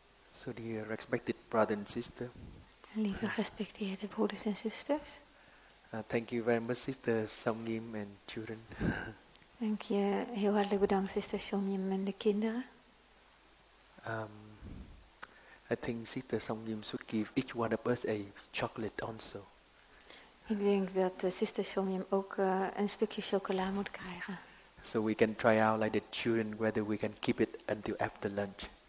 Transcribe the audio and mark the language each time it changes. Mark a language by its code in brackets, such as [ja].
[en] So dear respected brother and sister, [nl] Lieve gerespecteerde broeders en zusters. [en] thank you very much, Sister Somgim and children. [nl] Dank je, heel hartelijk bedankt, zuster Somjim en de kinderen. [en] I think Sister Somgim should give each one of us a chocolate also. [nl] Ik denk dat zuster Somjim ook een stukje chocola moet krijgen. [en] So we can try out like the children whether we can keep it until after lunch.